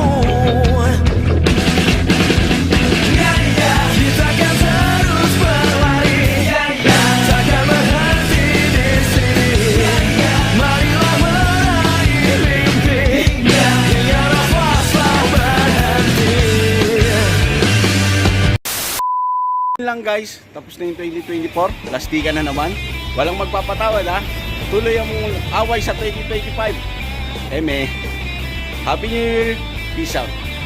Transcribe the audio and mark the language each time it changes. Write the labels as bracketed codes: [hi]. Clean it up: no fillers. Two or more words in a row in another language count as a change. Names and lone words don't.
[ms] Kita akan terus berlari, takkan berhenti di sini. Marilah meraih mimpi, hingga nafas tak berhenti. [en] Yun lang guys, [tl] tapos na yung 2024. Plastikan na naman. Walang magpapatawad ha. Tuloy ang away sa 2025. Eme, [en] Happy New Year. Peace out.